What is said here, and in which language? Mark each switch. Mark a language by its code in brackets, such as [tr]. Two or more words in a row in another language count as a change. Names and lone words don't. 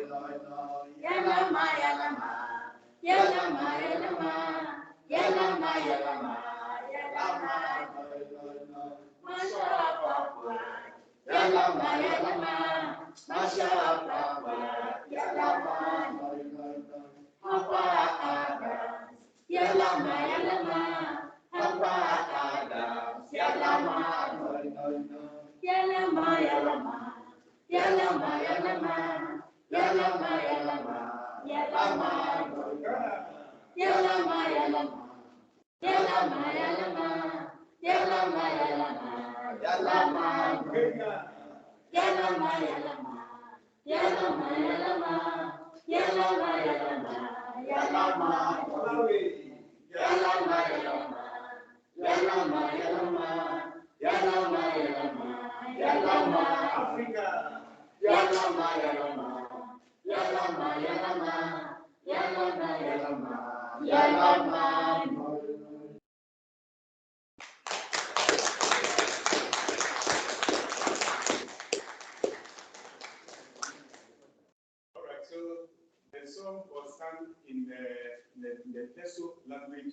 [teo] noi, noi, yalama, yalama, yalama, yalama, yalama, yalama, yalama, noi, noi, noi, Marshal Papworth, yalama, yalama, Marshal Papworth, yalama, noi, noi, noi, Harper Adams, yalama, yalama. Harper Adams, yalama, noi, noi, noi, yalama, yalama, yalama, yalama, yalama, yalama, yalama, noi, yalama, yalama, yalama, yalama, yalama, yalama, yalama, noi, yalama, yalama, yalama, yalama, yalama, yalama, yalama, Malawi, yalama, yalama. Yalama, yalama, yalama, yalama, yalama, Africa. Yalama, yalama, yalama, yalama, yalama, yalama, yalama. [en] All right, so the song was sung in the Teso language.